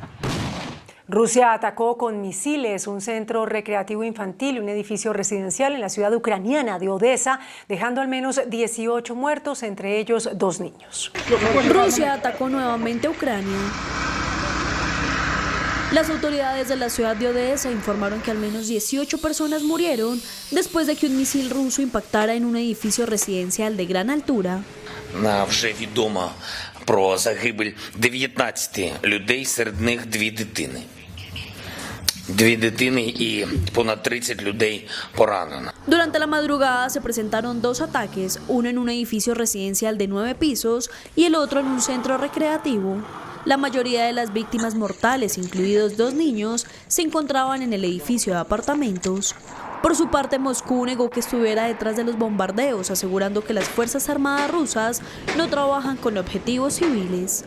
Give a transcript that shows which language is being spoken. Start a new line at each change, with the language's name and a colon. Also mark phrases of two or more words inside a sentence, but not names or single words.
Spanish: Rusia atacó con misiles un centro recreativo infantil y un edificio residencial en la ciudad ucraniana de Odessa, dejando al menos 18 muertos, entre ellos 2 niños. Rusia atacó nuevamente a Ucrania. Las autoridades de la ciudad de Odessa informaron que al menos 18 personas murieron después de que un misil ruso impactara en un edificio residencial de gran altura.
Ukrainian: Вже відомо про загибель 19 людей, серед них 2 дитини. 2 дитини і понад 30 людей поранено.
Spanish: Durante la madrugada se presentaron 2 ataques, uno en un edificio residencial de 9 pisos y el otro en un centro recreativo. La mayoría de las víctimas mortales, incluidos 2 niños, se encontraban en el edificio de apartamentos. Por su parte, Moscú negó que estuviera detrás de los bombardeos, asegurando que las Fuerzas Armadas rusas no trabajan con objetivos civiles.